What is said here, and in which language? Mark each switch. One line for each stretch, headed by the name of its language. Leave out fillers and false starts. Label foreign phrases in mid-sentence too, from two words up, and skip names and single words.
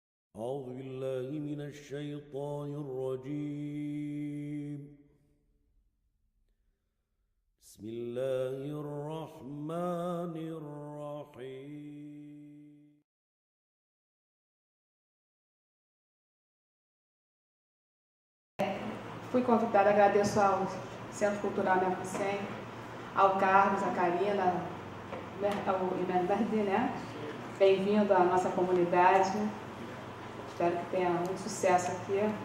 Arabic: أعوذ بالله من الشيطان الرجيم. بسم الله الرحمن الرحيم.
Portuguese: Fui convidada, agradeço ao Centro Cultural Mercosem, ao Carlos, a Karina, ao Imendardi, né? Bem-vindo à nossa comunidade. Espero que tenha muito sucesso aqui.